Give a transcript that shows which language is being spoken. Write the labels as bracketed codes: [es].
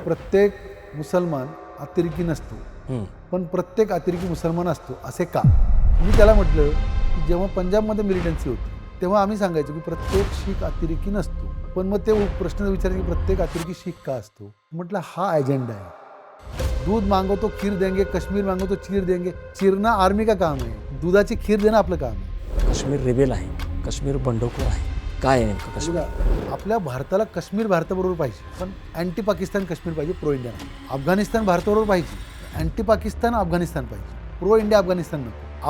[mr] प्रत्येक मुसलमान अतिरेकी नसतो, पण प्रत्येक अतिरेकी मुसलमान असतो. असे का? मी त्याला म्हटलं की जेव्हा पंजाबमध्ये मिलिटन्सी होती तेव्हा आम्ही सांगायचो की प्रत्येक शीख अतिरेकी नसतो, पण मग ते प्रश्न विचारायचे की प्रत्येक अतिरेकी शीख का असतो. म्हटलं हा एजेंडा आहे. [hi] दूध मांगो तो खीर देंगे, कश्मीर मांगो तो चीर देंगे. [mr] चिरणं आर्मी का काम आहे, दुधाची खीर देणं आपलं काम आहे. काश्मीर रिबेल आहे, काश्मीर बंडखोर आहे. काय आहे नेमकं काश्मीर? आपल्या भारताला काश्मीर भारताबरोबर पाहिजे, पण अँटी पाकिस्तान काश्मीर पाहिजे, प्रो इंडिया नाही. अफगाणिस्तान भारताबरोबर पाहिजे, अँटी पाकिस्तान अफगाणिस्तान पाहिजे, प्रो इंडिया अफगाणिस्तान नको.